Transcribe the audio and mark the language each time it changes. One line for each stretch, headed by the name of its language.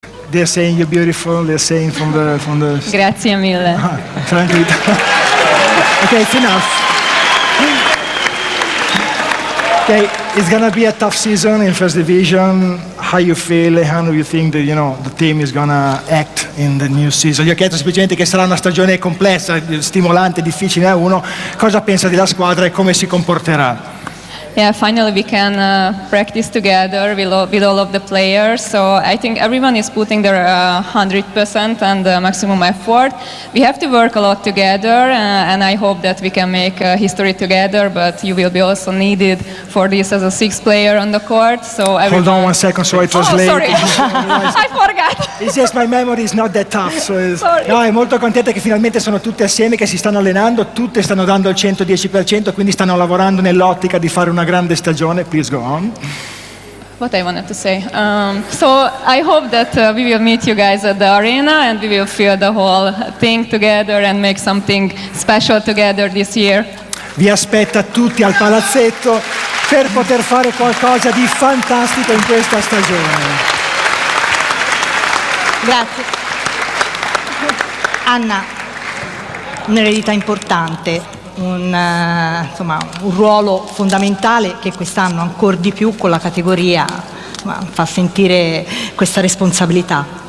English: They're saying you're beautiful, they're saying from the.
Italian: Grazie mille.
English: Ok, it's enough. Ok. It's gonna be a tough season in first division. How you feel? How do you think that, you know, the team is gonna act in the new season?
Italian: Gli ho chiesto semplicemente che sarà una stagione complessa, stimolante, difficile a uno. Cosa pensa della squadra e come si comporterà?
English: Yeah, finally we can practice together with all of the players. So I think everyone is putting their 100% and maximum effort. We have to work a lot together, and I hope that we can make history together. But you will be also needed for this as a sixth player on the court. So hold on 1 second, so I translate. Oh, sorry, I forgot. It's just my memory is not that tough. So no, I'm
Italian: molto contenta che finalmente sono tutte assieme, che si stanno allenando, tutte stanno dando il 110%, quindi stanno lavorando nell'ottica di fare una grande stagione.
English: Please go on. What I wanted to say. So I hope that we will meet you guys at the arena and we will feel the whole thing together and make something special together this year.
Italian: Vi aspetta tutti al palazzetto per poter fare qualcosa di fantastico in questa stagione. Grazie. Anna, un'eredità importante. Insomma, un ruolo fondamentale che quest'anno ancora di più con la categoria fa sentire questa responsabilità.